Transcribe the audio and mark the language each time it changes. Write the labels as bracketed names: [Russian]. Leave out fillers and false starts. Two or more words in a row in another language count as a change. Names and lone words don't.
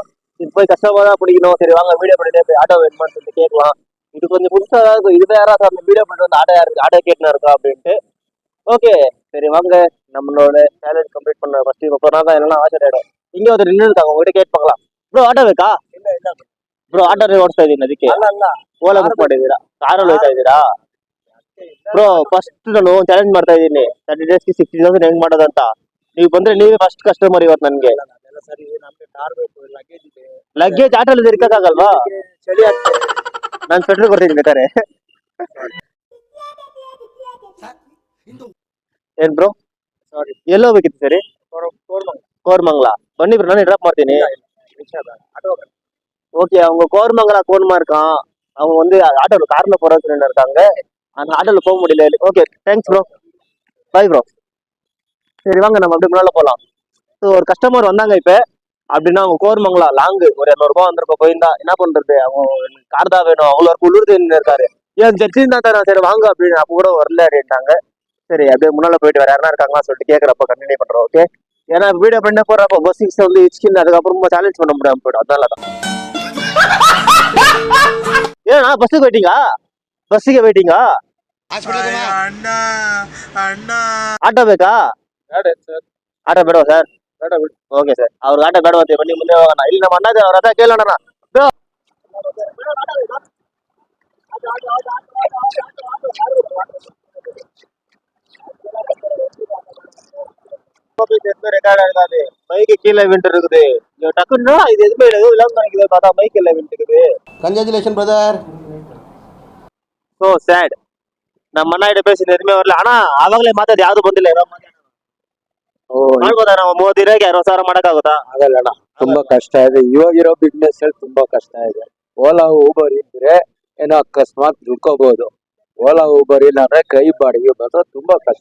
[Tamil] இப்போ போய் கஸ்டமர் தான் பிடிக்கணும். சரி வாங்க வீடியோ பண்ணிட்டு போய் ஆட்டோ வேணுமான்னு சொல்லி கேட்கலாம். இது கொஞ்சம் புதுசாக தான் இருக்கும். இது யாராவது நம்ம வீடியோ பண்ணிட்டு வந்து ஆட்டோ கேட்டுனா இருக்கா அப்படின்ட்டு. ஓகே சரி வாங்க நம்மளோட [English] challenge complete [Tamil] பண்ண ஃபர்ஸ்ட் இப்போ தான் என்னன்னா ஆசை ஆகிடும். இங்கே ஒருத்தர் நின்று இருக்காங்க, உங்ககிட்ட கேட்டு பார்க்கலாம். [Kannada] ப்ரோ ಆಟೋ ಬೇಕಾ? ಬ್ರೋ ಆಟೋ ಓಡಿಸ್ತಾ ಇದ್ದೀನಿ, ಅದಕ್ಕೆ ಓಲಾ ಬುಕ್ ಮಾಡಿದ್ದೀರಾ? ಕಾರಲ್ಲಿ ಹೋಗ್ತಾ ಇದ್ದೀರಾ? ಬ್ರೋ ಫಸ್ಟ್ ನಾನು ಚಾಲೆಂಜ್ ಮಾಡ್ತಾ ಇದ್ದೀನಿ 30 ಡೇಸ್ಗೆ 60,000 ಹೆಂಗ್ ಮಾಡೋದಂತ. ನೀವು ಬಂದ್ರೆ ನೀವೇ [English] first customer [Kannada] ಇವತ್ತು ನನಗೆ. ಲಗೇಜ್ ಆಟೋಲ್ಲಿ ಇರ್ಕಾಗಲ್ವಾ? ನಾನು ಪೆಟ್ರೋಲ್ ಕೊಡ್ತೀನಿ ಬೇಕಾರೆ. ಏನ್ ಬ್ರೋ ಎಲ್ಲಿ ಹೋಗ್ಬೇಕಿತ್ತು ಸರಿ? [Tamil] கோர்மங்களா பண்ணி ப்ரோ, நானே ட்ராப் ಮಾಡ್ತೀನಿ. ஓகே அவங்க கோர்மங்களா கோன்மா இருக்கான். அவங்க வந்து ஆட்டோல கார்ல போறதுன்னு இருக்காங்க. அந்த ஆட்டோல போக முடியல. [English] okay thanks bro, bye bro. [Tamil] சரி வாங்க நம்ம அப்படியே முன்னால போகலாம். ஸோ ஒரு கஸ்டமர் வந்தாங்க இப்போ. அப்படின்னா அவங்க கோர்மங்களா லாங்கு ஒரு 200 வந்திருக்கோம். போயிருந்தா என்ன பண்றது, அவங்க கார் தான் வேணும், அவ்வளோ குளிர்து இருக்காரு. ஏன் ஜட்ஜின் தான் தரேன், சரி வாங்க அப்படின்னு. அப்போ கூட வரல அப்படின்ட்டாங்க. சரி அப்படியே முன்னால போயிட்டு வேற யாரா இருக்காங்களா சொல்லிட்டு கேட்குறப்ப கண்டினியூ பண்றோம். ஓகே ஏன்னா வீடியோ பண்ண போறப்ப பஸ்ஸிக்ஸ் வந்து இச்சிக்கின்னு அதுக்கப்புறமா சேலஞ்ச் பண்ண முடியாம போயிடும், அதனால தான். ஏன்னா பஸ்ஸுக்கு வெயிட்டிங்கா? பஸ்ஸுக்கு வெயிட்டிங்கா? [Kannada] ಆಟೋ ಬೇಕಾ? ಆಟೋ ಬೇಡವಾ ಸರ್? [English] okay sir, [Kannada] ಅವ್ರಿಗೆ ಆಟೋ ಬೇಡವಂತೆ, ಬನ್ನಿ ಮುಂದೆ ಹೋಗೋಣ. ಇಲ್ಲಿ ನಮ್ಮ ಅಣ್ಣ ಅವ್ರ ಹತ್ರ ಕೇಳೋಣ. [Tamil] ரெக்கார்ட் ஆகாது, மைக்கு கீழே விண்டு இருக்குது. டக்குன்னா இது எதுவுமே இல்லை, இல்லாம நினைக்குது. பார்த்தா மைக் கீழே விண்டு இருக்குது. [English] congratulation brother. so sad. [Kannada] ನಮ್ಮ ಅಣ್ಣ [Tamil] ಇಡ பேசி எதுவுமே வரல. [Kannada] ஆனா ಅವಾಗಲೇ ಮಾತಾಡಿ ಯಾವ್ದು ಬಂದಿಲ್ಲ. ಮಾಡ್ಬೋದಾ ನಾವು 30 ದಿನಕ್ಕೆ 60,000 ಮಾಡಕ್ಕಾಗುತ್ತಾ? ಆಗಲ್ಲ, ತುಂಬಾ ಕಷ್ಟ ಇದೆ. ಇವಾಗಿರೋ ಬಿಸ್ನೆಸ್ ಅಲ್ಲಿ ತುಂಬಾ ಕಷ್ಟ ಇದೆ. ಓಲಾ ಊಬರ್ ಇದ್ರೆ ಏನೋ ಅಕಸ್ಮಾತ್ ದುಡ್ಕೋಬಹುದು. ಓಲಾ ಊಬರ್ ಇಲ್ಲಾಂದ್ರೆ ಕೈ ಬಾಡಿಗೆ ಬರೋದು ತುಂಬಾ ಕಷ್ಟ.